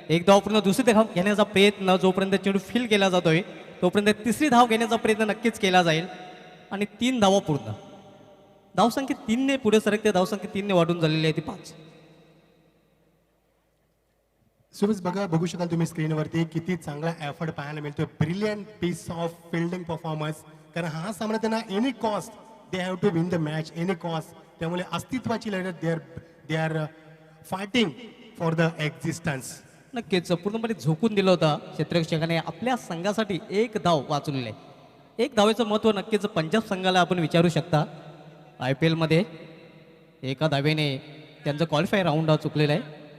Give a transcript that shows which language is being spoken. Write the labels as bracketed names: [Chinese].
[Marathi] एक धाव पूर्ण दुसरी धाव घेण्याचा प्रयत्न, जोपर्यंत चेंडू फील केला जातोय तोपर्यंत तिसरी धाव घेण्याचा प्रयत्न नक्कीच केला जाईल. आणि 3 धावा पूर्ण. धावसंख्या 3ने पुढे सरकते, धावसंख्या 3ने वाढून झालेली आहे ती 5. सुरेश बघू शकाल तुम्ही स्क्रीनवरती किती चांगला एफर्ट पाहायला मिळतोय. [English] Brilliant piece of fielding performance. [Marathi] कारण हा सामना त्यांना [English] Any cost they have to win the match, any cost. [Marathi] त्यामुळे अस्तित्वाची लढत [English] They are fighting for the existence. [Marathi] नक्कीच पूर्णपणे झोकून दिलं होतं क्षेत्ररक्षकाने. आपल्या संघासाठी 1 धाव वाचवलेली आहे. 1 धावेचं महत्त्व नक्कीच पंजाब संघाला आपण विचारू शकता. IPL मध्ये 1 धावेने त्यांचं क्वालिफायर राऊंड चुकलेला आहे.